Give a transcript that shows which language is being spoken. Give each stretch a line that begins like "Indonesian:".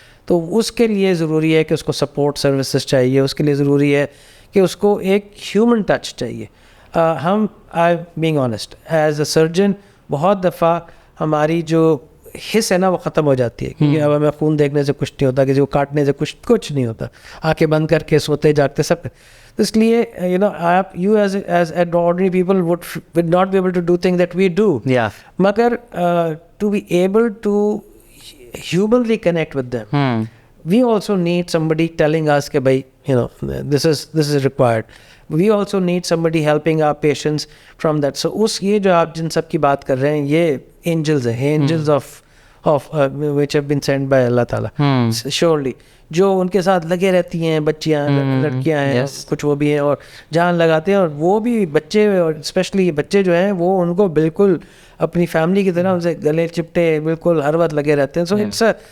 Urdu: تو اس کے لیے ضروری ہے کہ اس کو سپورٹ سروسز چاہیے, اس کے لیے ضروری ہے کہ اس کو ایک ہیومن ٹچ چاہیے. ہم
English: I being honest as a surgeon
Urdu: بہت دفعہ ہماری جو حص ہے نا وہ ختم ہو جاتی ہے, کیونکہ اب ہمیں خون دیکھنے سے کچھ نہیں ہوتا, کسی کو کاٹنے سے کچھ نہیں ہوتا, آنکھیں بند کر کے سوتے جاگتے سب. اس لیے آپ
English: You as ordinary people would not be able to do things that we do. مگر to be able to humanly connect with them, we also need somebody telling us
Urdu: کہ بھائی
English: this is required. We also need somebody helping our patients from that.
Urdu: So یہ جو آپ جن سب کی بات کر رہے ہیں, یہ angels ہیں,
English: angels of which have been sent by
Urdu: اللہ تعالیٰ surely, جو ان کے ساتھ لگے رہتی ہیں, بچیاں لڑکیاں ہیں, کچھ وہ بھی ہیں, اور جان لگاتے ہیں. اور وہ بھی بچے, اور اسپیشلی بچے جو ہیں وہ ان کو بالکل اپنی فیملی کی طرح ان سے گلے چپٹے بالکل ہر وقت لگے رہتے ہیں. سو